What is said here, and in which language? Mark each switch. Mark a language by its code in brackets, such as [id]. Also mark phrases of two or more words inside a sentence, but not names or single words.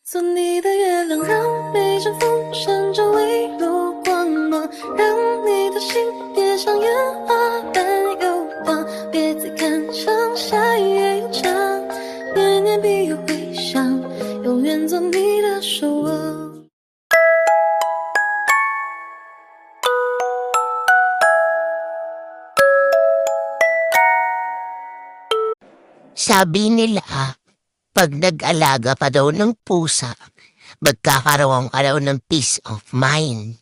[zh] 做你的月亮，让每阵风扇着微弱光芒，让你的心也像烟花般游荡。别再看长，下一页又长，念念必有回响，永远做你的守望。 [tl] Sabi nila, pag nag-alaga pa daw ng pusa, magkakaroon ka daw ng [en] peace of mind.